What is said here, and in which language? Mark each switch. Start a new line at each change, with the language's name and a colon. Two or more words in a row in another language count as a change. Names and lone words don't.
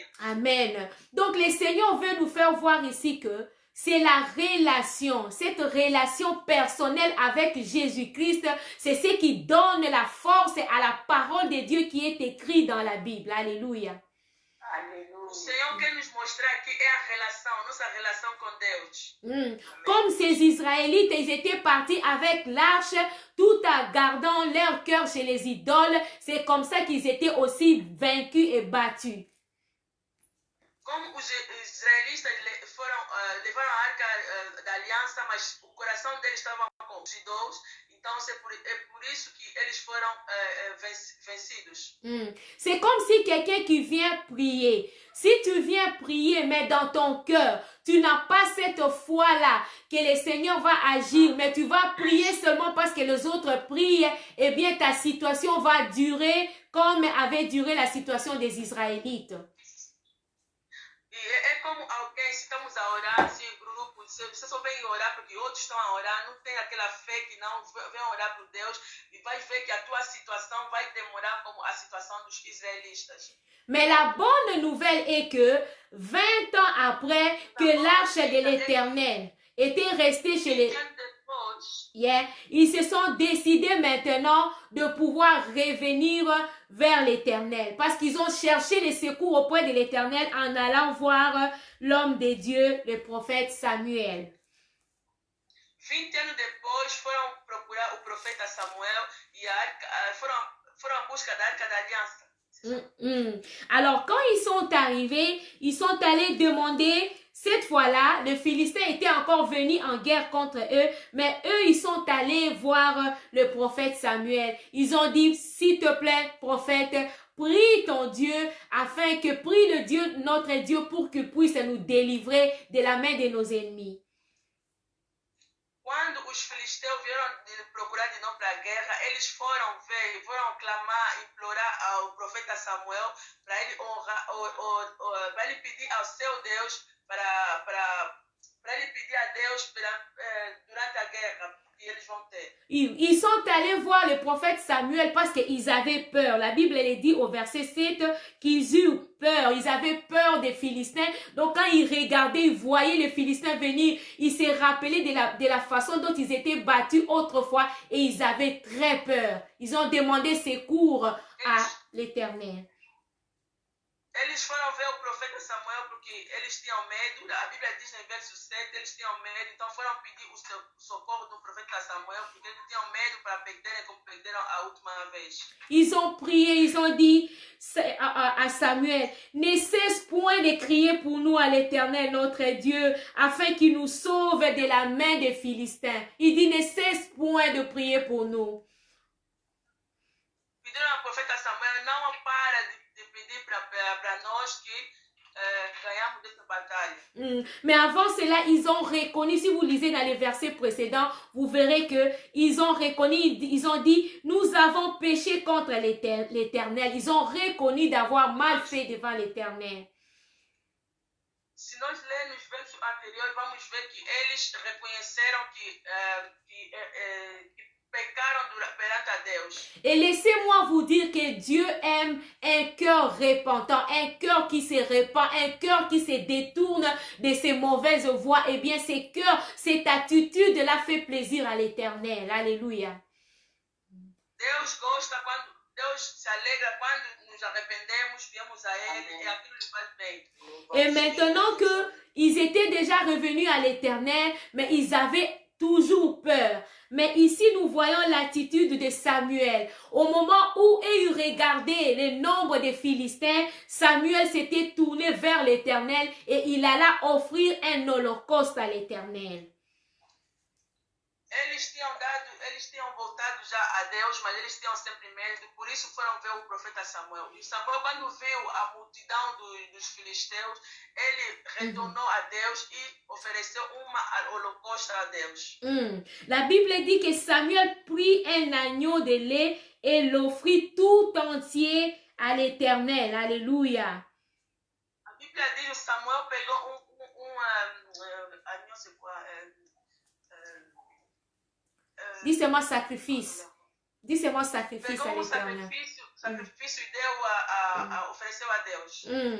French: Amen. Donc le Seigneur veut nous faire voir ici que c'est la relation, cette relation personnelle avec Jésus-Christ, c'est ce qui donne la force à la parole de Dieu qui est écrite dans la Bible. Alléluia.
Portuguese: O Senhor quer nos mostrar aqui é a relação, nossa relação com Deus.
French: Comme ces Israélites, ils étaient partis avec l'arche, tout en gardant leur cœur chez les idoles. C'est comme ça qu'ils étaient aussi vaincus et battus.
Portuguese: Como os israelitas levaram a arca da aliança, mas o coração deles estava com os ídolos, então é por isso que eles foram vencidos.
French: C'est comme si quelqu'un qui vient prier, si tu viens prier, mais dans ton cœur, tu n'as pas cette foi-là que le Seigneur va agir, mais tu vas prier seulement parce que les autres prient, eh bien ta situation va durer comme avait duré la situation des Israélites.
Portuguese: E é como alguém, se estamos a orar, assim, em grupo, você só vem orar porque outros estão a orar, não tem aquela fé que não vem orar por Deus e vai ver que a tua situação vai demorar como a situação dos israelitas.
French: Mais la bonne nouvelle est que 20 ans après que l'arche de l'Éternel était restée chez les... ils se sont décidés maintenant de pouvoir revenir vers l'Éternel parce qu'ils ont cherché les secours auprès de l'Éternel en allant voir l'homme de Dieu, le prophète Samuel.
Portuguese: 20 anos depois foram procurar o profeta Samuel e foram à busca da Arca da Aliança.
French: Alors quand ils sont arrivés, ils sont allés demander. Cette fois-là, les Philistins étaient encore venus en guerre contre eux, mais eux, ils sont allés voir le prophète Samuel. Ils ont dit, s'il te plaît, prophète, prie ton Dieu, afin que prie le Dieu, notre Dieu, pour qu'il puisse nous délivrer de la main de nos ennemis.
Portuguese: Quando os filisteus vieram procurar de novo para a guerra, eles foram ver, foram clamar, implorar ao profeta Samuel para ele para ele pedir ao seu Deus, para ele pedir a Deus durante a guerra que eles vão ter.
French: Ils sont allés voir le prophète Samuel parce qu'ils avaient peur. La Bible elle dit au verset 7 qu'ils eurent peur. Ils avaient peur des Philistins. Donc quand ils regardaient, ils voyaient les Philistins venir. Ils se rappelaient de la façon dont ils étaient battus autrefois et ils avaient très peur. Ils ont demandé secours à l'Éternel.
Portuguese: Eles foram ver o profeta Samuel porque eles tinham medo. A Bíblia diz no verso 7, eles tinham medo. Então foram pedir o socorro do profeta Samuel porque eles tinham medo para perderem como perderam a última vez.
French: Ils ont prié, ils ont dit à Samuel, ne cesse point de crier pour nous à l'Éternel notre Dieu afin qu'il nous sauve de la main des Philistins. Il dit ne cesse point de prier pour nous.
Portuguese: Pediram ao profeta Samuel, não para de pedir para nós que ganhamos dessa batalha.
French: Mais avant cela, ils ont reconnu, si vous lisez dans les versets précédents, vous verrez que ils ont reconnu, ils ont dit, nous avons péché contre l'Éternel. Ils ont reconnu d'avoir mal fait devant l'Éternel.
Portuguese: Se nós lermos os versos anteriores, vamos ver que eles reconheceram que pecaram perante a Deus.
French: Et laissez-moi vous dire que Dieu aime un cœur repentant, un cœur qui se repent, un cœur qui se détourne de ses mauvaises voies. Eh bien, ce cœur, cette attitude-là fait plaisir à l'Éternel. Alléluia.
Portuguese: Deus gosta quando Deus se alegra quando nos arrependemos, viemos a Ele e aquilo lhe faz bem.
French: Et maintenant qu'ils étaient déjà revenus à l'Éternel, mais ils avaient toujours peur. Mais ici, nous voyons l'attitude de Samuel. Au moment où il regardait le nombre des Philistins, Samuel s'était tourné vers l'Éternel et il alla offrir un holocauste à l'Éternel.
Portuguese: Eles tinham voltado já a Deus, mas eles tinham sempre medo, por isso foram ver o profeta Samuel. E Samuel, quando viu a multidão dos filisteus, ele retornou a Deus e ofereceu uma holocausto a Deus.
French: La Bible dit que Samuel prit un agneau de lait et l'offrit tout entier à l'Éternel. Alléluia.
Portuguese: A Bíblia diz que Samuel pegou agneau,
French: c'est quoi? Dis-moi sacrifice. Dis-moi sacrifice à
Portuguese: Pegou
French: l'Éternel.
Portuguese: sacrifício e deu ofereceu a Deus.